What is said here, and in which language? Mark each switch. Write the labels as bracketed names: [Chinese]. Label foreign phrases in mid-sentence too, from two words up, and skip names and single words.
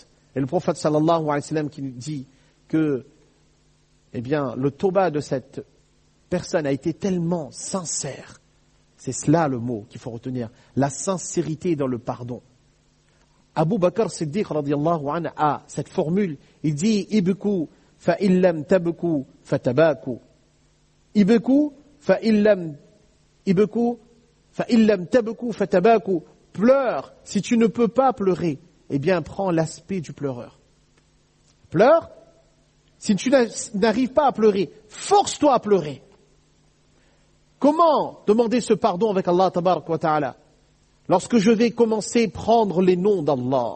[French] Et le prophète [Arabic] صلى الله عليه وسلم [French] qui nous dit que le tauba de cette personne a été tellement sincère. C'est cela le mot qu'il faut retenir, la sincérité dans le pardon. Abu Bakr Siddiq [Arabic] رضي الله عنه [French] a cette formule, il dit [Arabic] ابكوا فإن لم تبكوا فتباكوا. ابكوا فإن لم تبكوا فتباكوا. [French] Pleure, si tu ne peux pas pleurer, prends l'aspect du pleureur. Pleure, si tu n'arrives pas à pleurer, force-toi à pleurer. Comment demander ce pardon avec [Arabic] الله تبارك وتعالى? [French] Lorsque je vais commencer à prendre les noms d'Allah.